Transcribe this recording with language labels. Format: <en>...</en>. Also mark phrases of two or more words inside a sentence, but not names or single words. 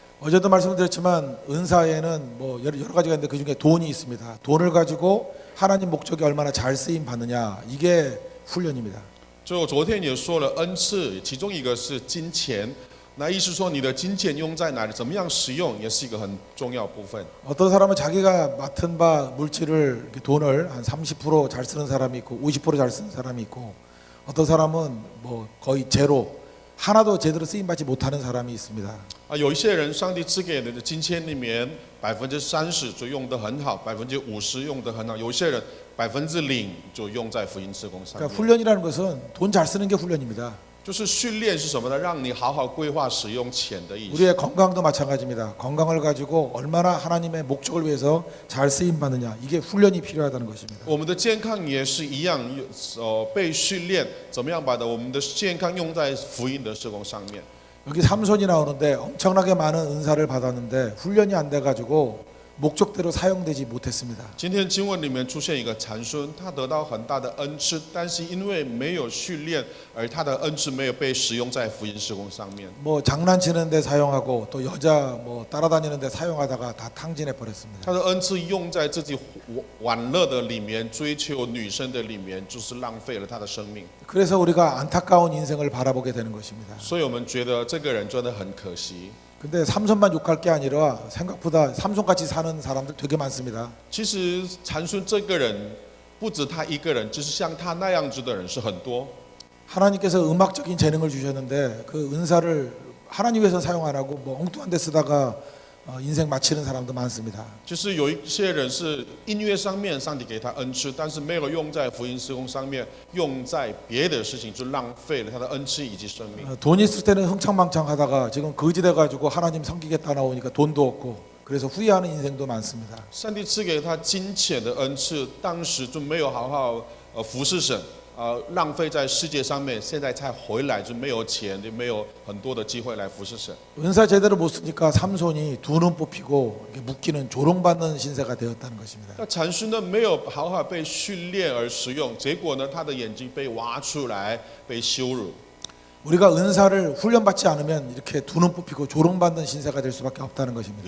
<ko>어제도 말씀드렸지만 은사에는 뭐 여러 가지가 있는데 그 중에 돈이 있습니다. 돈을 가지고 하나님 목적이 얼마나 잘 쓰임 받느냐 이게 훈련입니다.</ko> <zh>就昨天也说了恩赐，其中一个是金钱，那意思说你的金钱用在哪里，怎么样使用，也是一个很重要部分。</zh> <ko>어떤 사람은 자기가 맡은 바 물질을 이렇게 돈을 한 30%잘 쓰는 사람이 있고 50%잘 쓰는 사람이 있고 어떤 사람은 뭐 거의 제로 하나도 제대로 쓰임 받지 못하는 사람이 있습니다.</ko> <zh>有一些人，上帝赐给的金钱里面30%就用得很好，50%用得很好。有些人 0%就用在福音事工上</zh> <ko>그러니까</ko> <zh>面。</zh> <ko>훈련이라는 것은 돈 잘 쓰는 게 훈련입니다.</ko> <zh>就是训练是什么呢？让你好好规划使用钱的意思。</zh> <ko>우리의 건강도 마찬가지입니다. 건강을 가지고 얼마나 하나님의 목적을 위해서 잘 쓰임 받느냐, 이게 훈련이 필요하다는 것입니다.</ko> <zh>我们的健康也是一样，被训练怎么样把我们的健康用在福音的事工上面。</zh> <ko>여기 삼손이 나오는데 엄청나게 많은 은사를 받았는데 훈련이 안 돼가지고 목적대로 사용되지 못했습니다.</ko> <zh>今天经文里面出现一个参孙，他得到很大的恩赐，但是因为没有训练，而他的恩赐没有被使用在福音事工上面。</zh> <ko>뭐 장난치는데 사용하고 또 여자 뭐 따라다니는데 사용하다가 다 탕진해 버렸습니다.</ko> <zh>他的恩赐用在自己玩乐的里面，追求女生的里面，就是浪费了他的生命。</zh> <ko>그래서 우리가 안타까운 인생을 바라보게 되는 것입니다.</ko> <zh>所以我们觉得这个人真的很可惜。</zh> <ko>근데 삼손만 욕할 게 아니라 생각보다 삼손같이 사는 사람들 되게 많습니다.</ko> <zh>其实参孙这个人不止他一个人，就是像他那样子的人是很多。</zh> <ko>하나님께서 음악적인 재능을 주셨는데 그 은사를 하나님 위해서 사용 안 하고 뭐 엉뚱한 데 쓰다가 인생 마치는 사람도 많습니다.</ko> <zh>就是有一些人是音乐上面上帝给他恩赐，但是没有用在福音事工上面，用在别的事情，就浪费了他的恩赐以及生命。</zh> <ko>돈 있을 때는 흥청망청하다가 지금 거지 돼가지고 하나님 섬기겠다 나오니까 돈도 없고 그래서 후회하는 인생도 많습니다.</ko> <zh>上帝赐给他金钱的恩赐，当时就没有好好服侍神，浪费在世界上面，现在才回来就没有钱，就没有很多的机会来服侍神。</zh> <ko>은사 제대로 못 쓰니까 삼손이 두 눈 뽑히고 이렇게 묶이는 조롱받는 신세가 되었다는 것입니다.</ko> <zh>那禅师呢，没有好好被训练而使用，结果呢，他的眼睛被挖出来，被羞辱。</zh> <ko>우리가 은사를 훈련받지 않으면 이렇게 두 눈 뽑히고 조롱받는 신세가 될 수밖에 없다는 것입니다.</ko>